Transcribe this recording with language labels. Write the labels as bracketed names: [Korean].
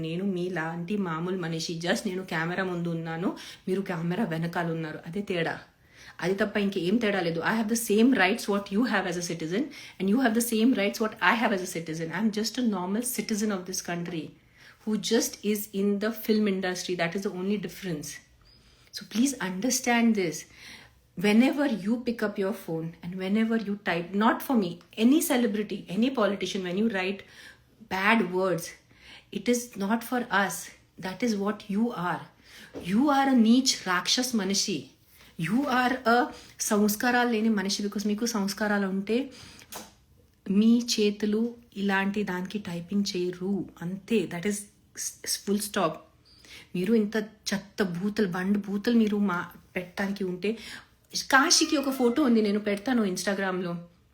[Telugu] నేను మీలాంటి మామూలు మనిషి, జస్ట్ నేను కెమెరా ముందు ఉన్నాను, మీరు కెమెరా వెనకాల ఉన్నారు, అదే తేడా. అది తప్ప ఇంకేం తేడా లేదు. [English] I have the same rights what you have as a citizen and you have the same rights what I have as a citizen. I'm just a normal citizen of this country who just is in the film industry. That is the only difference. So please understand this. Whenever you pick up your phone and whenever you type, not for me, any celebrity, any politician, when you write bad words, it is not for us. That is what you are. You are a neech rakshas manishi. You are a [Telugu] సంస్కారాలు లేని మనిషి. Because మీకు సంస్కారాలు ఉంటే మీ చేతులు ఇలాంటి దానికి typing చేయరు, అంతే. [English] That is full stop. [Telugu] మీరు ఇంత చెత్త బూతలు మీరు పెట్టడానికి ఉంటే, కాశీకి ఒక ఫోటో ఉంది, నేను పెడతాను ఇన్స్టాగ్రామ్లో.